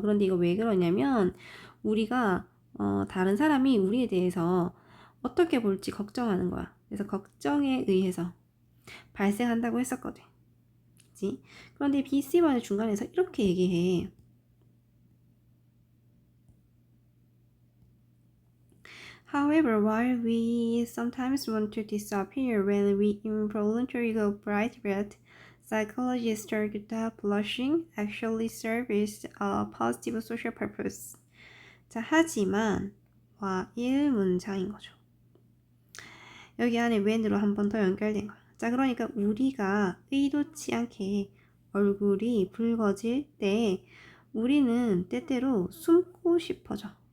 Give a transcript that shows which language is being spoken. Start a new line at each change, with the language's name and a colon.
Korean: 그런데 이거 왜 그러냐면 우리가 다른 사람이 우리에 대해서 어떻게 볼지 걱정하는 거야. 그래서 걱정에 의해서 발생한다고 했었거든. 그치? 그런데 B, C번의 중간에서 이렇게 얘기해.
English: However, while we sometimes want to disappear when we involuntarily go bright red, psychologists argue that blushing actually serves a positive social purpose.
Korean: 자, 하지만 와일 문장인 거죠. 여기 안에 when으로 한 번 더 연결된 거야. 자, 그러니까 우리가 의도치 않게 얼굴이 붉어질 때 우리는 때때로 숨고 싶어져.